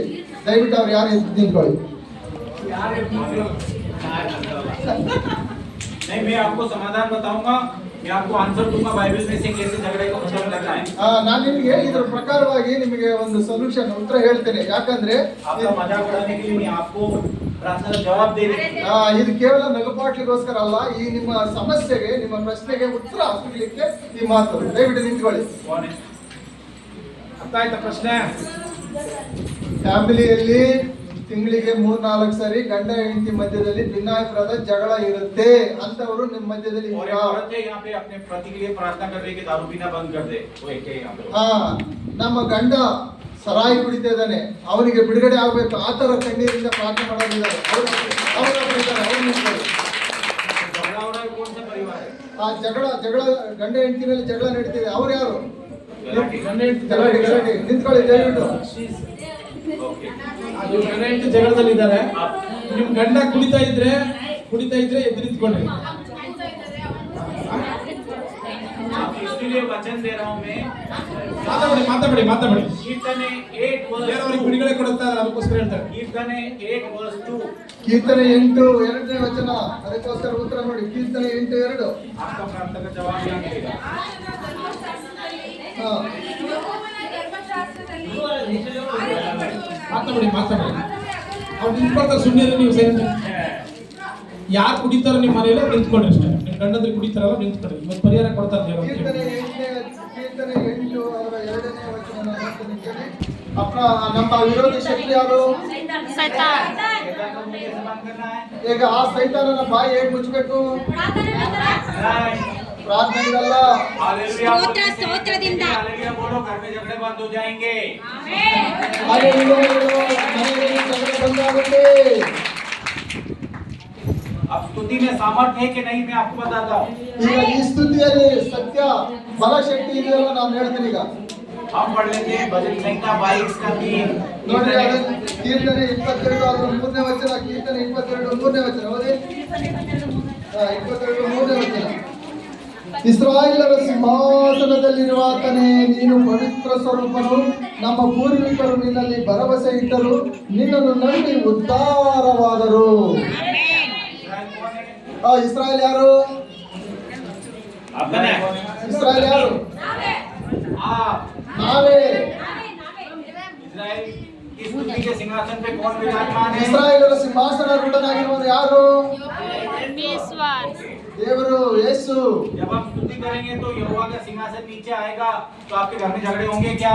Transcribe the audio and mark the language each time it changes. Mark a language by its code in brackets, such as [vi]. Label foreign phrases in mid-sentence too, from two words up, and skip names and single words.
[kn] ದಯವಿಟ್ಟು ಅವ್ರು ಯಾರು ಎದ್ದು ನಿಂತ್ಕೊಳ್ಳಿ. [hi] नहीं, मैं आपको समाधान बताऊंगा, मैं आपको आंसर दूंगा बाइबल में से कैसे झगड़े को खत्म करना है. [kn] ನಾನು ನಿಮಗೆ ಇದರ ಪ್ರಕಾರವಾಗಿ ನಿಮಗೆ ಒಂದು ಸೊಲ್ಯೂಷನ್ ಉತ್ತರ ಹೇಳ್ತೇನೆ. ಯಾಕಂದ್ರೆ [hi] आपका मजाक उड़ाने के लिए नहीं, आपको प्रार्थना का जवाब देने के लिए. [kn] ಇದು ಕೇವಲ ನಗುಪಾಟ್ಲಿಗೋಸ್ಕರ ಅಲ್ಲ, ಈ ನಿಮ್ಮ ಸಮಸ್ಯೆಗೆ, ನಿಮ್ಮ ಪ್ರಶ್ನೆಗೆ ಉತ್ತರ ಸಿಗಲಿಕ್ಕೆ ಈ ಮಾತು. ದಯವಿಟ್ಟು ನಿಂತ್ಕೊಳ್ಳಿ. [hi] कौन है? [kn] ಅರ್ಥ ಆಯ್ತಾ ಪ್ರಶ್ನೆ? ಫ್ಯಾಮಿಲಿಯಲ್ಲಿ ತಿಂಗಳಿಗೆ 3-4 ಸರಿ ಗಂಡ ಹೆಂಡತಿ ಮಧ್ಯದಲ್ಲಿ ಭಿನ್ನಾಭಿಪ್ರಾಯದ ಜಗಳ ಇರುತ್ತೆ ಅಂತವರು ನಿಮ್ಮ ಮಧ್ಯದಲ್ಲಿ [hi] और [kn] ಇದ್ದೀರಾ? [hi] एक औरत है यहाँ पे अपने पति के लिए प्रार्थना कर रही है कि दारू पीना बंद कर दे, वो एक है यहाँ पे। [kn] ಹಾ, ನಮ್ಮ ಗಂಡ ಸರಾಯಿ ಕುಡಿತಾ ಇದ್ದಾನೆ, ಅವನಿಗೆ ಬಿಡುಗಡೆ ಆಗ್ಬೇಕು, ಆ ತರ ಕಣ್ಣೀರಿಂದ ಪ್ರಾರ್ಥನೆ ಮಾಡೋದಿದ್ದಾರೆ. ಅವ್ರು ನಿಂತ್ಕೊಳ್ಳಿ. [hi] झगड़ा हो रहा है, कौन सा परिवार है? [kn] ಆ ಜಗಳ ಗಂಡ ಹೆಂಡತಿನಲ್ಲಿ ಜಗಳ ನಡೀತಿದೆ, ಅವ್ರು ಯಾರು? गलाटी। ಗಲಾಟೆ ನಿಂತ್ಕೊಳ್ಳಿ ದಯವಿಟ್ಟು. ओके। ಅದು ಗಂಡ ಹೆಂಡತಿ ಜಗಳದಲ್ಲಿದ್ದಾರೆ. ನಿಮ್ ಗಂಡ ಕುಡಿತಾ ಇದ್ರೆ ಎದ್ದು ನಿಂತ್ಕೊಂಡ್ರಿ. [hi] इसलिए वचन दे रहा हूँ मैं। [kn] ಮಾತಾಡಿ. [hi] कीर्तन 8 [kn] ಬೇರೆಯವ್ರಿಗೆ [hi] वर्ष [kn] ಬಿಡುಗಡೆ ಕೊಡುತ್ತಾ ಅದಕ್ಕೋಸ್ಕರ ಹೇಳ್ತಾರೆ. [hi] कीर्तन 8 वर्ष 2। [kn] ಕೀರ್ತನೆ 8:2 ವಚನ, ಅದಕ್ಕೋಸ್ಕರ ಉತ್ತರ ನೋಡಿ. ಕೀರ್ತನೆ 8:2. [hi] आपका प्रार्थना का जवाब यहाँ मिलेगा। [kn] ಹಾ, ಮಾತಾಡಿ. ಅವ್ರು ನಿಂತ್ಕೊಳ್ತಾರೆ, ಸುಮ್ಮನೆ ನೀವು ಸೈಲೆಂಟ್. ಯಾರು ಕುಡಿತಾರೋ ನಿಮ್ಮ ಮನೆಯಲ್ಲಿ ಅವ್ರು ನಿಂತ್ಕೊಂಡ್ರಿ ಅಷ್ಟೇ. ನಿಮ್ಮ ಗಂಡಂದ್ರೆ ಕುಡಿತಾರಲ್ಲ ನಿಂತ್ಕೊಳ್ಳಿ. ಇವತ್ತು ಪರಿಹಾರ ಕೊಡ್ತಾರೆ ದೇವರು. ಕೀರ್ತನೆ 8 ಅದರ 2ನೇ ವಚನ ಓದ್ತೀನಿ ಕೇಳಿ. ನಮ್ಮ ವಿರೋಧಿ ಶಕ್ತಿ ಯಾರು? [hi] शैतान को मुझे समान करना है। [kn] ಈಗ ಆ ಸೈತಾನನ ಬಾಯಿ ಹೇಗೆ ಮುಚ್ಚಬೇಕು? ಪ್ರಾರ್ಥನೆಗಳಲ್ಲ. [hi] हालेलुया बोलो, [kn] ಸ್ತೋತ್ರ, ಸ್ತೋತ್ರದಿಂದ. [hi] हालेलुया बोलो, घर में झगड़े बंद हो जाएंगे। [kn] ಹಾಲೆಲೂಯಾ ಹೇಳು, ಮನೆಯಲ್ಲಿ ಜಗಳ ಬಂದಾಗುತ್ತೆ. [hi] अब स्तुति में सामर्थ्य है कि नहीं, मैं आपको बताता हूँ। [kn] ಈಗ ಈ ಸ್ತುತಿಯಲ್ಲಿ ಸತ್ಯ ಬಲ ಶಕ್ತಿ ಇದೆಯಲ್ಲ, ನಾನು ಹೇಳ್ತೀನಿ. ಈಗ [hi] हम पढ़ लेते हैं भजन संहिता 22 का 3। [kn] ನೋಡ್ರಿ, ಅದು ಕೀರ್ತನೆ 22 ಅದರ 3ನೇ ವಚನ. ಕೀರ್ತನೆ 22 3ನೇ ವಚನ ಓದಿ. 22 3ನೇ ವಚನ. ಇಸ್ರಾಯೇಲರ ಸಿಂಹಾಸನದಲ್ಲಿರುವ ಆತನೇ, ನೀನು ಪವಿತ್ರ ಸ್ವರೂಪನು. ನಮ್ಮ ಪೂರ್ವಿಕರು ನಿನ್ನಲ್ಲಿ ಭರವಸೆ ಇಟ್ಟರು, ನಿನ್ನನ್ನು ನಂಬಿ ಉದ್ಧಾರವಾದರು. ಇಸ್ರಾಯೇಲ್ ಯಾರು? [hi] आपने [kn] ಇಸ್ರಾಯೇಲ್ ಯಾರು? [hi] आप [kn] ನಾವೇ. [hi] इस्राएल की स्तुति के सिंहासन पे कौन विराजमान है? [kn] ಇಸ್ರಾಯೇಲರ ಸಿಂಹಾಸನ ರೂಢನಾಗಿರುವನು ಯಾರು? ದೇವರು, ಯೇಸು. [hi] जब हम स्तुति करेंगे तो यहोवा का सिंहासन नीचे आएगा, तो आपके घर में झगड़े होंगे क्या?